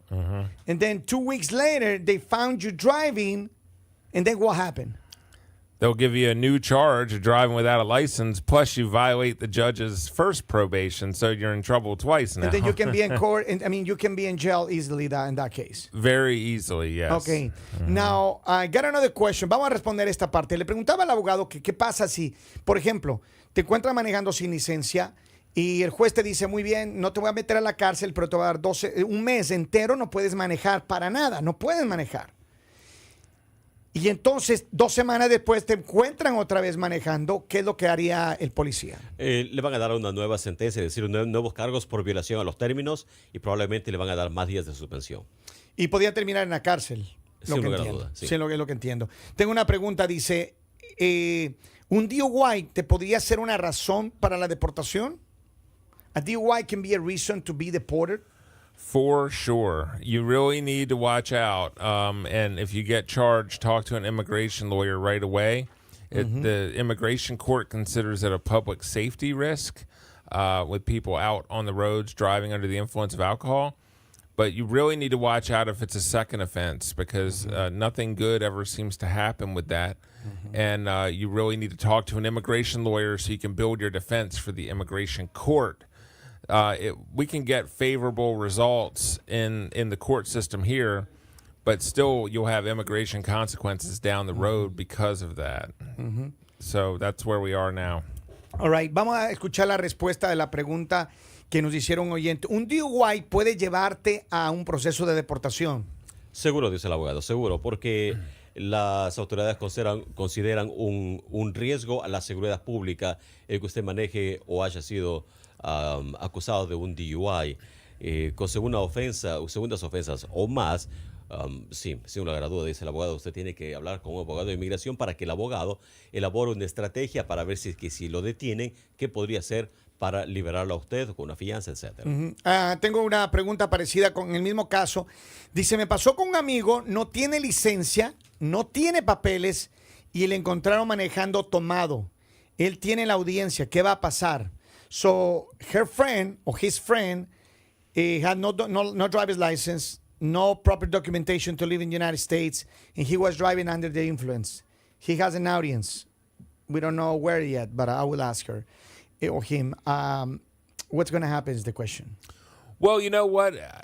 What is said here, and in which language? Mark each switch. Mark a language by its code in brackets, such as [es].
[en] And then 2 weeks later, they found you driving, and then what happened? They'll give you a new charge of driving without a license, plus you violate the judge's first probation, so you're in trouble twice now. And then you can be in court, and you can be in jail easily in that case. Very easily, yes. Okay. Now, I got another question. [es] Vamos a responder esta parte. Le preguntaba al abogado que qué pasa si, por ejemplo, te encuentras manejando sin licencia y el juez te dice, muy bien, no te voy a meter a la cárcel, pero te voy a dar un mes entero, no puedes manejar para nada, no puedes manejar. Y entonces, 2 semanas después te encuentran otra vez manejando. ¿Qué es lo que haría el policía? Le van a dar una nueva sentencia, es decir, nuevos cargos por violación a los términos y probablemente le van a dar más días de suspensión. Y podría terminar en la cárcel. Sin lugar a duda, sí. Sí, lo que entiendo. Tengo una pregunta, dice, ¿un DUI te podría ser una razón para la deportación? [en] ¿A DUI can be a reason to be deported? For sure. You really need to watch out. And if you get charged, talk to an immigration lawyer right away. The immigration court considers it a public safety risk with people out on the roads driving under the influence of alcohol. But you really need to watch out if it's a second offense because nothing good ever seems to happen with that. And you really need to talk to an immigration lawyer so you can build your defense for the immigration court. We can get favorable results in the court system here, but still you'll have immigration consequences down the road because of that. So that's where we are now. All right, [es] vamos a escuchar la respuesta de la pregunta que nos hicieron oyente. ¿Un DUI puede llevarte a un proceso de deportación? Seguro, dice el abogado, seguro, porque las autoridades consideran un riesgo a la seguridad pública el que usted maneje o haya sido acusado de un DUI con segundas ofensas o más. Sin lugar a duda, dice el abogado, usted tiene que hablar con un abogado de inmigración para que el abogado elabore una estrategia para ver si lo detienen, qué podría hacer para liberarlo a usted con una fianza, etcétera. Tengo una pregunta parecida con el mismo caso. Dice, me pasó con un amigo, no tiene licencia, no tiene papeles y le encontraron manejando tomado. Él tiene la audiencia, ¿qué va a pasar? [en] So, her friend or his friend He had no driver's license, no proper documentation to live in the United States, and he was driving under the influence. He has an audience. We don't know where yet, but I will ask her or him. What's going to happen is the question. Well, you know what?